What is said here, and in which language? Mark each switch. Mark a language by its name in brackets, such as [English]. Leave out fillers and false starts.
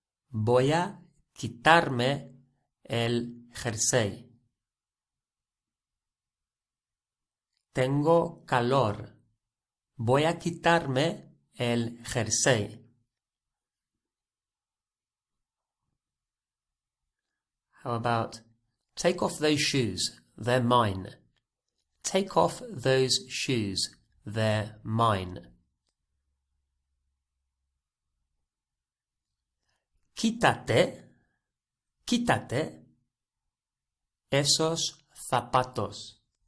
[Spanish] Voy a quitarme el jersey. Tengo calor. Voy a quitarme el jersey. [English] How about, take off those shoes, they're mine. Take off those shoes, they're mine. [Spanish] Quítate, quítate esos zapatos.